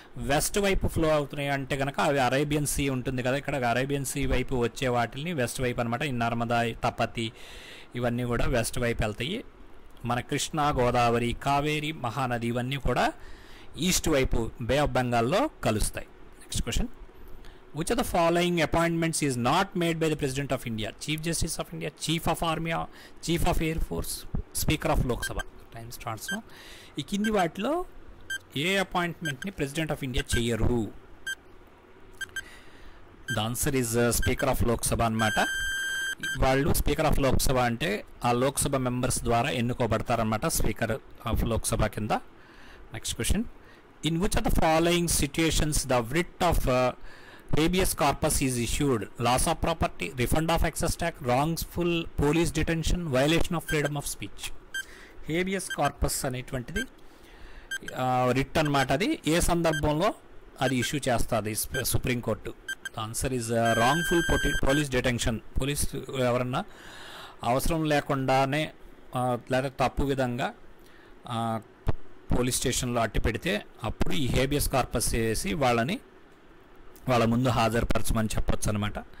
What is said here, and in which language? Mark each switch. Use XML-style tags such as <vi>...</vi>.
<te>West వైపు flow అవుతున్నాయి అంటే కనుక అవి అరేబియన్ సీ ఉంటుంది కదా, ఇక్కడ అరేబియన్ సీ వైపు వచ్చే వాటిని వెస్ట్ వైపు అనమాట. ఈ నర్మదా, తపతి ఇవన్నీ కూడా వెస్ట్ వైపు వెళ్తాయి. మన కృష్ణా, గోదావరి, కావేరి, మహానది ఇవన్నీ కూడా ఈస్ట్ వైపు బే ఆఫ్ బెంగాల్లో కలుస్తాయి.</te> <en>Next question, which of the following appointments is not made by the President of India? Chief Justice of India, Chief of Army, Chief of Air Force, Speaker of Lok Sabha. Time starts now.</en> <te>ఈ కింది వాటిలో ఏ అపాయింట్మెంట్ని president of India చేయరు?</te> <en>the answer is speaker of Lok Sabha</en> <te>అనమాట. వాళ్ళు speaker of Lok Sabha అంటే ఆ Lok Sabha members ద్వారా ఎన్నుకోబడతారనమాట speaker of Lok Sabha కింద.</te> <en>Next question, in which of the following situations the writ of habeas corpus is issued? Loss of property, refund of excess tax, wrongful police detention, violation of freedom of speech.</en> <te>Habeas corpus అనేటువంటిది writ అనమాట. అది ఏ సందర్భంలో అది issue చేస్తుంది supreme court?</te> <en>Answer is wrongful police detention.</en> <te>Police ఎవరన్నా అవసరం లేకుండానే లేదా తప్పు విధంగా పోలీస్ స్టేషన్లో అట్టి పెడితే అప్పుడు ఈ హేబియస్ కార్పస్ చేసి వాళ్ళ ముందు హాజరుపరచమని చెప్పొచ్చు అనమాట.</te>